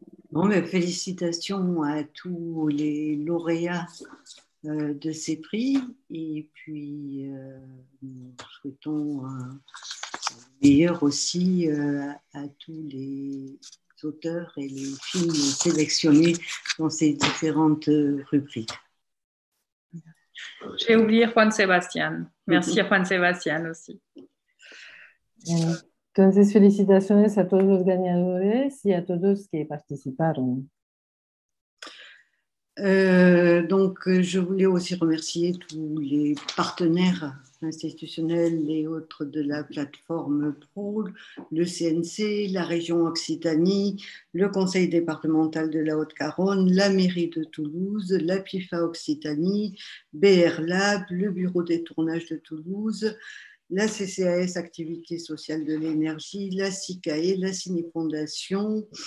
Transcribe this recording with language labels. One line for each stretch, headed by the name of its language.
French: Bon, mais félicitations à tous les lauréats de ces prix, et puis nous souhaitons le meilleur aussi à tous les auteurs et les films sélectionnés dans ces différentes rubriques. J'ai oublié Juan Sebastián. Merci Juan Sebastián aussi.
Spanish: Entonces, felicitaciones a todos los ganadores y a todos que participaron.
French: Donc, je voulais aussi remercier tous les partenaires institutionnels et autres de la plateforme PRO, le CNC, la région Occitanie, le conseil départemental de la Haute-Garonne, la mairie de Toulouse, la PIFA Occitanie, BR Lab, le bureau des tournages de Toulouse, la CCAS Activité sociale de l'énergie, la CICAE, la Ciné-Fondation,